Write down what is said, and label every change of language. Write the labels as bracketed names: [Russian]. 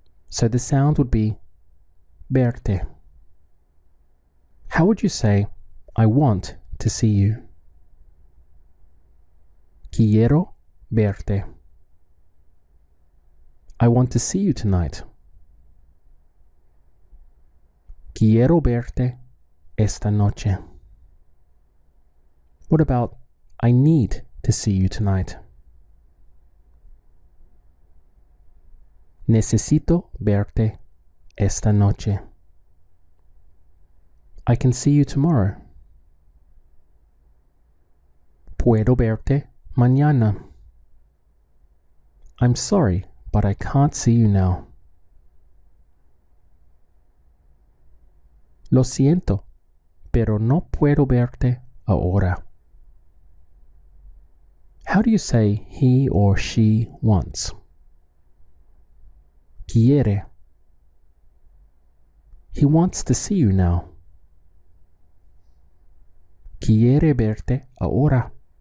[English] So the sound would be verte. How would you say, I want to see you? [Spanish] Quiero verte. [English] I want to see you tonight. [Spanish] Quiero verte esta noche. [English] What about I need to see you tonight? [Spanish] Necesito verte esta noche. [English] I can see you tomorrow. [Spanish] Puedo verte mañana. [English] I'm sorry, but I can't see you now. [Spanish] Lo siento, pero no puedo verte ahora. [English] How do you say he or she wants? [Spanish] Quiere. [English] He wants to see you now. [Spanish] Quiere verte ahora.